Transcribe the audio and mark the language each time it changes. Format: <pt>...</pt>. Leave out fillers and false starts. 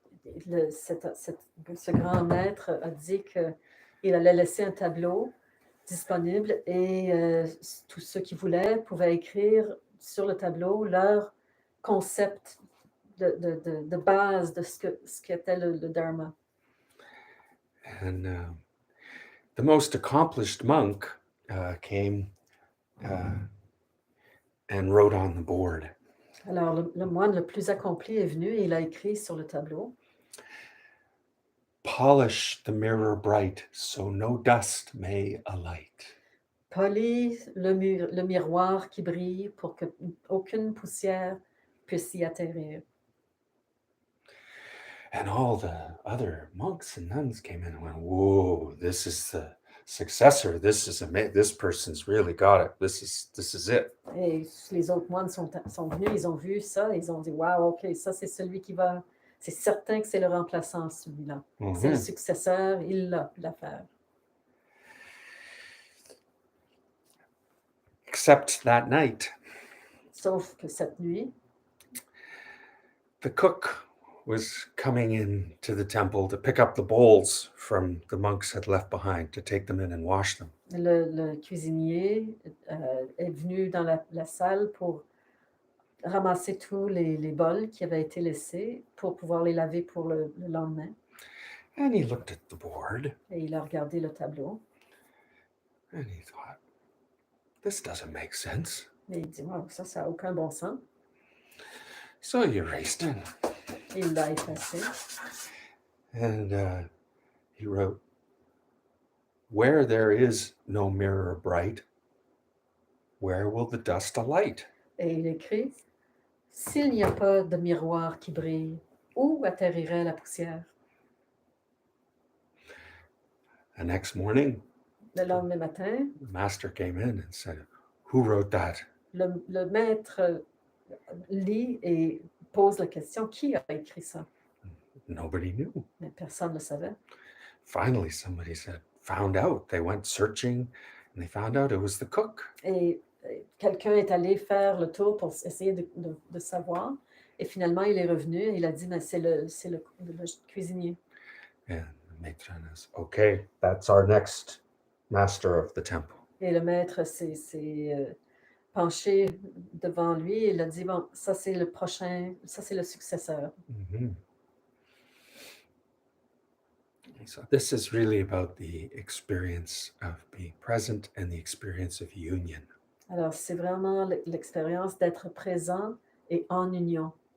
<fr>ce grand maître a dit qu'il allait laisser un tableau disponible et tous ceux qui voulaient pouvaient écrire sur le tableau leur concept de base de ce qu'était le Dharma.</fr> <en>And the most accomplished monk came and wrote on the board.</en> <fr>Alors, le moine le plus accompli est venu et il a écrit sur le tableau</fr> <en>Polish the mirror bright, so no dust may alight.</en> <fr>Polis le miroir qui brille pour qu'aucune poussière puisse y atterrir.</fr> <en>And all the other monks and nuns came in and went, "Whoa, this is the successor. This person's really got it. This is it."</en> <fr>Et les autres moines sont venus, ils ont vu ça, ils ont dit, wow, ok, ça c'est celui qui va, c'est certain que c'est le remplaçant, celui-là. C'est le successeur, il l'a pu la faire.</fr> <en>Except that night,</en> <fr>Sauf que cette nuit,</fr> <en>the cook was coming into the temple to pick up the bowls from the monks had left behind to take them in and wash them.</en> <fr>le cuisinier est venu dans la salle pour ramasser tous les bols qui avaient été laissés pour pouvoir les laver pour le lendemain.</fr> <en>And he looked at the board</en> <fr>Et il a regardé le tableau.</fr> <en>and he thought, this doesn't make sense.</en> <fr>Et il dit, wow, ça n'a aucun bon sens.</fr> <en>So he erased it.</en> <fr>Il l'a effacé.</fr> <en>And he wrote, where there is no mirror bright, where will the dust alight?</en> <fr>Et il écrit, s'il n'y a pas de miroir qui brille, où atterrirait la poussière?</fr> <en>The next morning,</en> <fr>Le lendemain matin,</fr> <en>the master came in and said, who wrote that?</en> <fr>le maître lit et pose la question, qui a écrit ça?</fr> <en>Nobody knew.</en> <fr>Mais personne ne le savait.</fr> <en>Finally, somebody found out. They went searching and they found out it was the cook.</en> <fr>Et quelqu'un est allé faire le tour pour essayer de savoir. Et finalement, il est revenu et il a dit, mais c'est le cuisinier.</fr> <en>And the matron is, okay, that's our next master of the temple.</en> <fr>Et le maître s'est penché devant lui et il a dit, bon, ça c'est le prochain, ça c'est le successeur. Mm-hmm.</fr> <en>So this is really about the experience of being present and the experience of union.</en> <fr>Alors, c'est vraiment l'expérience d'être présent et en union.</fr>